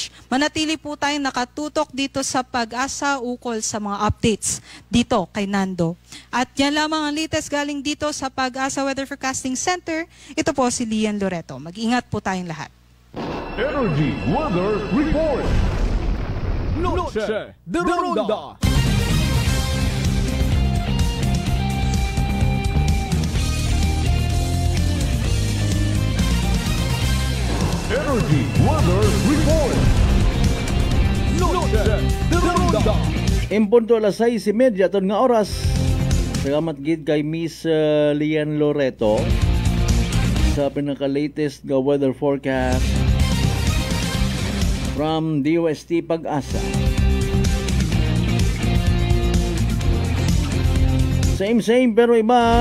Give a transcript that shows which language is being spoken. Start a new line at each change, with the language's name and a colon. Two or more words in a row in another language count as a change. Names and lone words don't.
Filipino: Manatili po tayong nakatutok dito sa Pag-asa ukol sa mga updates dito kay Nando. At yan lamang ang latest galing dito sa Pag-asa Weather Forecasting Center. Ito po si Lian Loreto. Mag-ingat po tayong lahat. Energy Weather Report. Noche de Ronda. Energy Weather Report. Noche de Ronda.
Hiligaynon: In punto alas 6:30 aton nga oras. Salamat gid kay Miss Lian Loreto sa pinaka-latest nga
English: weather forecast from DOST Pag-asa.
Filipino: Same pero iba.